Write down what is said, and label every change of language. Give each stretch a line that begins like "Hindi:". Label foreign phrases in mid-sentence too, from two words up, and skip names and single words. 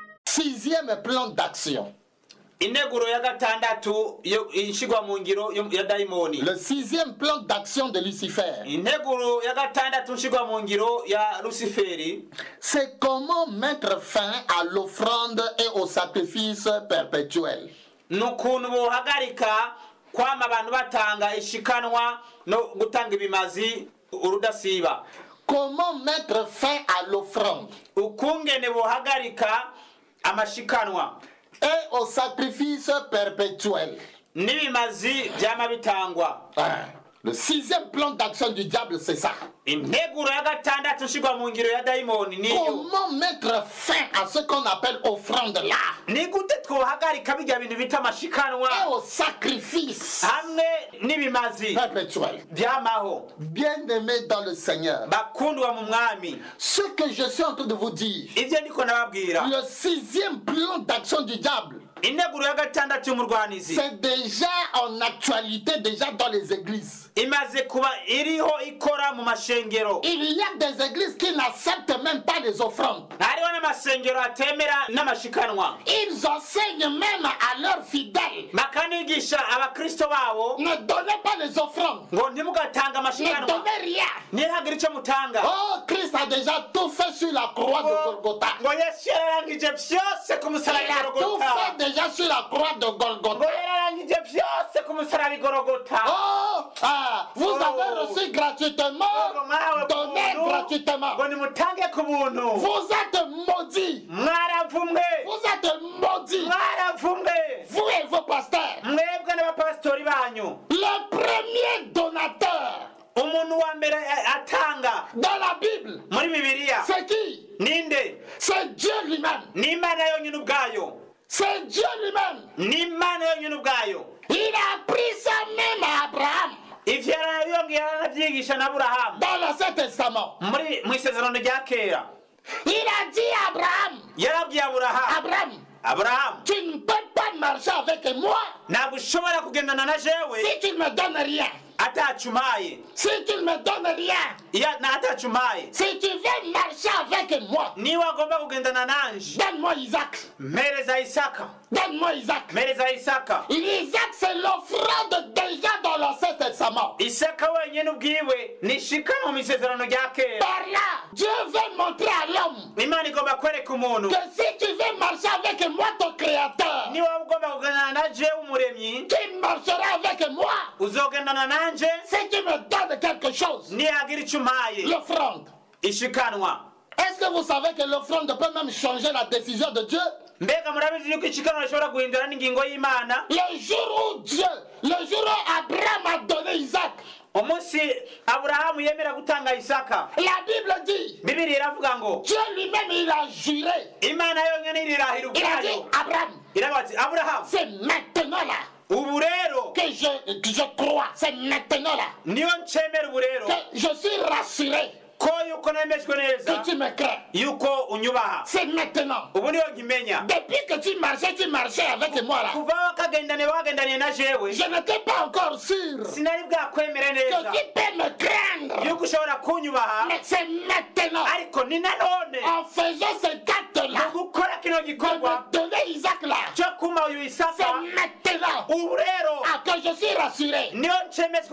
French: Sixième plan d'action.
Rundi: integuro ya gatandatu ishigwa mu ngiro ya daimoni.
French: Le sixième plan d'action de Lucifer.
Rundi: Integuro ya gatandatu ishigwa mu ngiro ya Luciferi.
French: C'est comment mettre fin à l'offrande et au sacrifice perpétuel.
Rundi: Nukuntu bohagarika kwama abantu batanga ishikanwa no gutanga ibimazi urudasiba.
French: Comment mettre fin à l'offrande
Rundi: Ukungene bohagarika amashikanwa
French: et au sacrifice perpétuel.
Rundi: Nibimazi byama bitangwa.
French: Le sixième plan d'action du diable, c'est ça.
Rundi: Integuro ya gatandatu ishigwa mu ngiro ya daimoni niyo.
French: Comment mettre fin à ce qu'on appelle offrande là
Rundi: Ni gute twohagarika bijya bintu bita amashikanwa
French: et au sacrifice
Rundi: hamwe n'ibimazi
French: perpétuel.
Rundi: byamaho.
French: Bien-aimés dans le Seigneur,
Rundi: Bakundwa mu mwami,
French: ce que je suis en train de vous dire,
Rundi: ivyo ndiko nababwira,
French: le sixième plan d'action du diable,
Rundi: integuro ya gatandatu y'umurwanizi
French: c'est déjà en actualité, déjà dans les églises.
Rundi: imaze kuba iriho ikora mu mashengero.
French: Il y a des églises qui n'acceptent même pas les offrandes.
Rundi: Hariho n'amasengero atemera n'amashikanwa.
French: Ils enseignent même à leurs fidèles:
Rundi: Bakanigisha abakristo babo
French: ne donnez pas les offrandes,
Rundi: ngo ntimugatanga
French: ne
Rundi: amashikanwa,
French: donnez rien.
Rundi: ntihagire icyo mutanga.
French: Oh, Christ a déjà tout fait sur la croix de Golgotha.
Rundi: Ngo Yesu yararangije byose ku musaraba
French: Il a tout Golgotha. fait déjà sur la croix de
Rundi: Ngo Golgotha. yararangije byose ku musaraba Golgotha.
French: Vous avez reçu gratuitement, donnez gratuitement.
Rundi: Ngo nimutange ku buntu.
French: Vous êtes maudits.
Rundi: Mwaravumwe,
French: Vous êtes maudits.
Rundi: mwaravumwe,
French: Vous et vos pasteurs.
Rundi: mwebwe n'abapasitori banyu.
French: Le premier donateur
Rundi: Umuntu wa mbere atanga
French: dans la Bible,
Rundi: muri Bibiliya
French: c'est qui?
Rundi: ninde?
French: C'est Dieu lui-même.
Rundi: Ni Imana yonyine ubwayo.
French: C'est Dieu lui-même.
Rundi: Ni Imana yonyine ubwayo.
French: Il a appris ça même à Abraham
Rundi: Ivyo yarayongeye aranavyigisha na Aburahamu
French: dans l'Ancien Testament.
Rundi: mu isezerano rya kera.
French: Il a dit à Abraham:
Rundi: Yarabwiye Aburahamu,
French: Abraham,
Rundi: Aburahamu,
French: tu ne peux pas marcher avec moi
Rundi: ntabwo ushobora kugendana na jewe
French: si tu ne me donnes rien.
Rundi: atacumaye.
French: Si tu ne me donnes rien,
Rundi: atacumaye.
French: si tu veux marcher avec moi,
Rundi: Niba agomba kugendana nanje,
French: donne-moi Isaac.
Rundi: mpereza Isaka.
French: Donne-moi Isaac.
Rundi: Mpereza Isaka.
French: Isaac, c'est l'offrande déjà dans l'Ancien Testament.
Rundi: Isaka wenyine ubwiwe nishikana mu isezerano rya kera.
French: Par là, Dieu veut montrer à l'homme
Rundi: Imana igomba kwereka umuntu
French: que si tu veux marcher avec moi, ton Créateur,
Rundi: niba ugomba kugendana na jewe umuremyi,
French: tu marcheras avec moi
Rundi: uzogendana nanje
French: si tu me donnes quelque chose.
Rundi: nihagira icyo umpaye.
French: L'offrande.
Rundi: Ishikanwa.
French: Est-ce que vous savez que l'offrande peut même changer la décision de Dieu?
Rundi: Mbega murabizi yuko ishikanwa rishobora guhindura n'ingingo y'Imana?
French: Le jour où Abraham a donné Isaac,
Rundi: Umunsi Aburahamu yemera gutanga Isaka,
French: la Bible dit,
Rundi: Bibiliya iravuga ngo
French: Dieu lui-même il a juré.
Rundi: Imana yonyine irirahira
French: Il a dit,
Rundi: ubwayo.
French: Abraham,
Rundi: Iravuga ati Aburahamu,
French: c'est maintenant là
Rundi: ubu rero
French: que je crois, c'est maintenant là
Rundi: niyo ncemera ubu rero
French: que je suis rassuré
Rundi: ko yuko nemejwe neza
French: que tu me crains.
Rundi: yuko unyubaha.
French: C'est maintenant.
Rundi: Ubu niyo nkimenya.
French: Depuis que tu marchais avec moi là,
Rundi: Kuva wagendaniye na jewe,
French: je n'étais pas encore sûr
Rundi: sinari bwakwemere
French: que
Rundi: neza
French: tu peux me craindre.
Rundi: yuko ushobora kunyubaha,
French: Mais c'est maintenant,
Rundi: ariko ni nanone
French: en faisant cet acte là,
Rundi: mu gukora kino
French: de
Rundi: gikorwa
French: me donner Isaac là,
Rundi: cyo kuma uyu
French: c'est
Rundi: Isaka,
French: maintenant
Rundi: ubu rero
French: que je suis rassuré
Rundi: niyo ncemezwa